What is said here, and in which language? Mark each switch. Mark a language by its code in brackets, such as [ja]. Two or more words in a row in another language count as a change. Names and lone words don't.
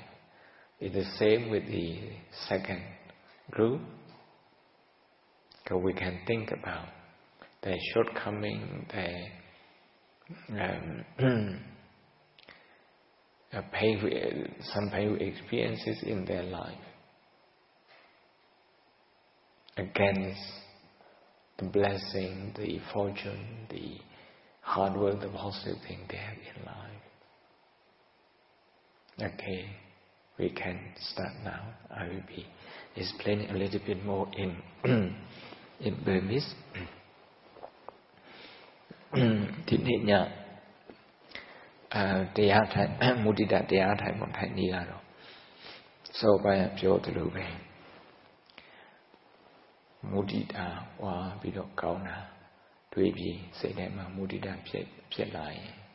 [en] It's the same with the second group, because we can think about their shortcoming, their some painful experiences in their life, against the blessing, the fortune, the hard work, the positive thing they have in life. Okay, we can start now. I will be explaining a little bit more in Burmese. [my] ဒီနေ့ညတရားထိုင်မုဒိတတရားထိုင်ပုံထိုင်နေရတော့စောပိုင်းပြောသလိုပဲမုဒိတာဝါပြီးတော့ကောင်းတာတွေးပြီးစိတ်ထဲမှာမုဒိတာဖြစ်လာရင်